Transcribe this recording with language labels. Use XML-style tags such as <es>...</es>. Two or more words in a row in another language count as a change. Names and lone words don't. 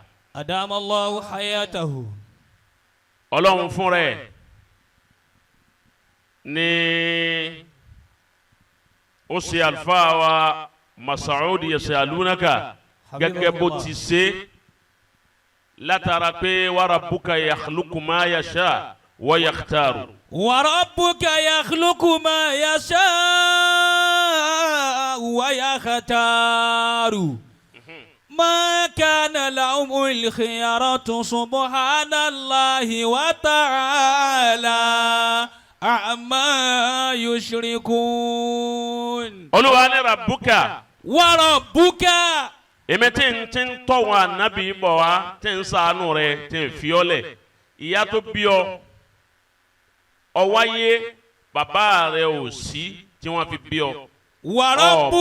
<ar>دام الله حياته.</ar> <yo>ọlọ́run fún rẹ̀ ní ó ṣe àlùfáà wa Masoud yasalunaka gẹ́gẹ́ bó ti ṣe látara pé</yo> <ar>وربك يخلق ما يشاء ويختار. وربك يخلق ما يشاء ويختار. ما كان لهم الخيارة سبحان الله وتعالى عما يشركون.</ar> <yo>Olúwa ní rabbuka.</yo> <ar>وربك.</ar> <yo>èmi tí ń tọ́ wọn ànábì bọ̀ wá tí ń ṣàánú rẹ̀ tí ń fi ọ́ lẹ̀ ìyá tó bí ọ ọwáyé bàbá rẹ̀ ò sí tí wọ́n fi bí ọ</yo> <ar>وربك.</ar>